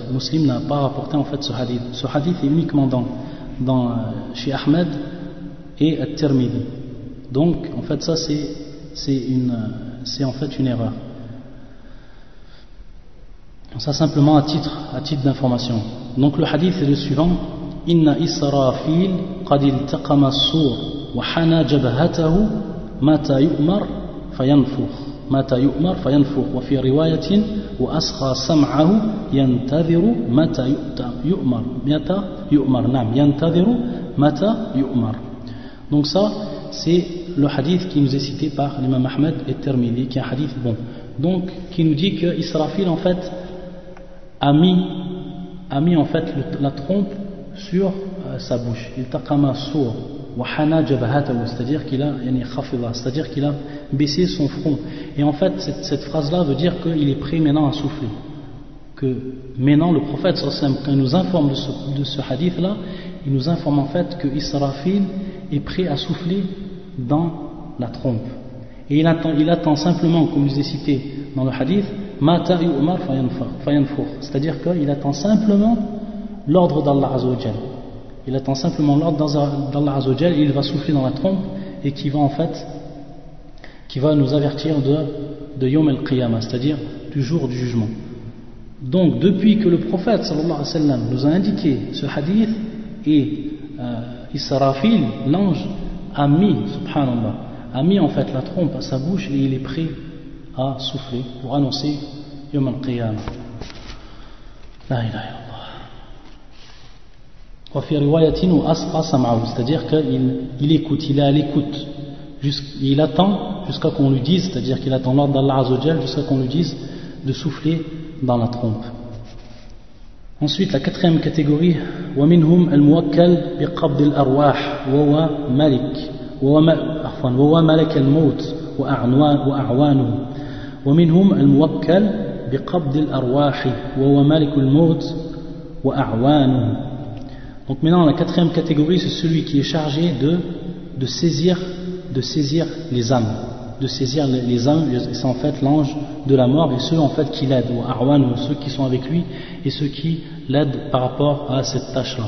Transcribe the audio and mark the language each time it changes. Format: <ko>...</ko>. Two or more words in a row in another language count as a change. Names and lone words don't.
<fr>Muslim n'a pas rapporté en fait ce hadith. Ce hadith est uniquement chez Ahmed et At-Tirmidhi. Donc, en fait, ça c'est en fait une erreur. Ça simplement à titre d'information. Donc le hadith est le suivant:</fr> <ar>إن إسرافيل قد التقم الصور وحنى جبهته متى يؤمر فينفخ وفي رواية وأصغى سمعه ينتظر متى يؤمر.</ar> <fr>Donc ça c'est le hadith qui nous est cité par l'imam Ahmed et Tirmidhi, qui est un hadith bon. Donc qui nous dit que Israfil en fait a mis en fait la trompe sur sa bouche.</fr> <ar>التقم الصور وحنى جبهته,</ar> <fr>c'est-à-dire qu'il a c'est-à-dire qu'il a baissé son front. Et en fait cette phrase-là veut dire qu'il est prêt maintenant à souffler. Que maintenant le prophète</fr> <ar>صلى الله عليه وسلم,</ar> <fr>quand il nous informe de ce hadith-là, il nous informe en fait que Israfil est prêt à souffler dans la trompe. Et il attend simplement, comme je vous ai cité dans le hadith,</fr> <ar>متى يؤمر فينفخ,</ar> <fr>c'est-à-dire qu'il attend simplement l'ordre d'Allah</fr> <ar>عز وجل.</ar> <fr>Il attend simplement l'ordre d'Allah</fr> <ar>عز وجل,</ar> <fr>et il va souffler dans la trompe et qui va nous avertir de</fr> <ar>يوم القيامة,</ar> <fr>c'est-à-dire du jour du jugement. Donc depuis que le prophète</fr> <ar>صلى الله عليه وسلم</ar> <fr>nous a indiqué ce hadith, et Israfil, l'ange, a mis en fait la trompe à sa bouche, et il est prêt à souffler pour annoncer</fr> <ar>يوم القيامة. لا إله إلا الله. وفي رواية وأسقى سمعه,</ar> <fr>c'est-à-dire qu'il écoute, il est à l'écoute, il attend jusqu'à qu'on lui dise, c'est-à-dire qu'il attend l'ordre d'Allah</fr> <ar>عز وجل</ar> <fr>jusqu'à qu'on lui dise de souffler dans la trompe. Ensuite, la quatrième catégorie:</fr> <ar>ومنهم الموكل بقبض الأرواح وهو مالك وملك الموت وأعوانه. ومنهم الموكل بقبض الأرواح وهو مالك الموت وأعوانه.</ar> <fr>Donc maintenant la quatrième catégorie, c'est celui qui est chargé de saisir les âmes, c'est en fait l'ange de la mort, et ceux en fait qui l'aident, ou Arwan, ceux qui sont avec lui et ceux qui l'aident par rapport à cette tâche-là.</fr>